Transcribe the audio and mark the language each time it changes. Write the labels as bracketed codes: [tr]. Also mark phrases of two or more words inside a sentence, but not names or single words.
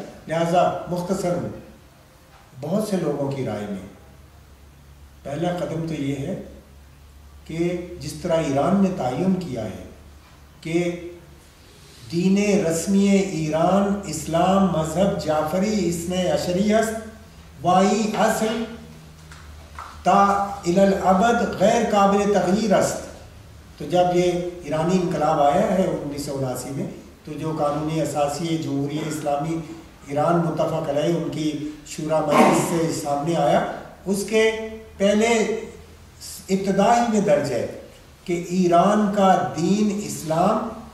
[ur] لہٰذا مختصر میں بہت سے لوگوں کی رائے میں پہلا قدم تو یہ ہے کہ جس طرح ایران نے تعین کیا ہے کہ [fa] دین رسمی ایران اسلام مذہب جعفری اثنے عشری است وائی اصل تا الی الابد غیر قابل تغییر است۔ [ur] تو جب یہ ایرانی انقلاب آیا ہے 1979 میں، تو جو [fa] قانونی اساسی جمہوریہ اسلامی ایران [ur] متفق علیہ ان کی شورا مجلس سے سامنے آیا، اس کے پہلے ابتدائی میں درج ہے کہ ایران کا دین اسلام